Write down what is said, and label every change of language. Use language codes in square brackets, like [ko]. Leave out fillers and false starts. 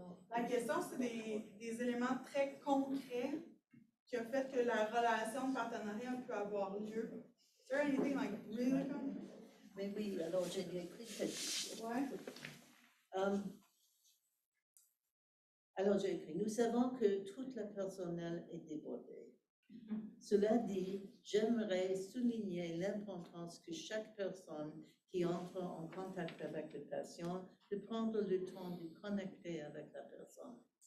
[fr] La question, c'est des éléments très concrets qui ont fait que la relation de partenariat peut avoir lieu. [en] Is there anything like really concrete? [fr] Mais oui, alors j'ai écrit quelque chose. Ouais. Alors j'ai écrit, nous savons que tout le personnel est débordé. Cela dit, j'aimerais souligner l'importance que chaque personne qui entre en contact avec le patient de prendre le temps de connecter avec la personne.